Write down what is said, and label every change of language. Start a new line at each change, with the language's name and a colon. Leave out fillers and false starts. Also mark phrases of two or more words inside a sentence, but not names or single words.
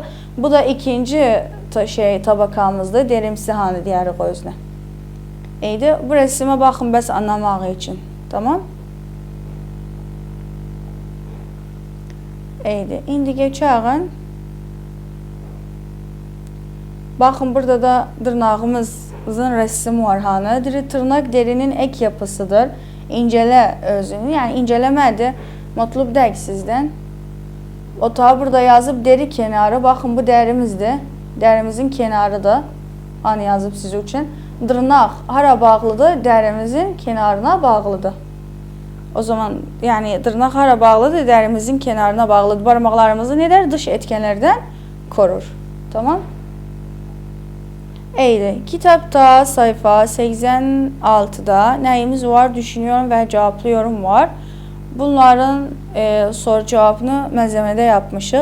Azerbaijani: Bu da ikinci tabakamızdır. Derimsi hani deyirik özünə.
Turkish: İyiydi.
Azerbaijani: Bu resimə baxın bəs anlamağı üçün.
Turkish: Tamam? İyiydi.
Azerbaijani: İndi geçəğin. Baxın, burada da dırnağımızın resmi var. Hani.
Turkish: Tırnak derinin ek yapısıdır.
Azerbaijani: İncele özünü. Yani incelemədir. Matlub deyil sizdən. O ta burada yazıb deri kenarı. Baxın, bu dərimizdir. Dərimizin kenarıdır. Hani yazıb siz üçün. Dırnaq hara bağlıdır? Dərimizin kenarına bağlıdır. O zaman yani dırnaq hara bağlıdır? Dərimizin kenarına bağlıdır.
Turkish: Parmaklarımızı ne der? Dış etkenlerden korur.
Azerbaijani: Tamam? Eydi.
Turkish: Kitapta sayfa 86'da neyimiz var? Düşünüyorum ve cevaplıyorum var. Bunların soru cevabını malzemede yapmışıq.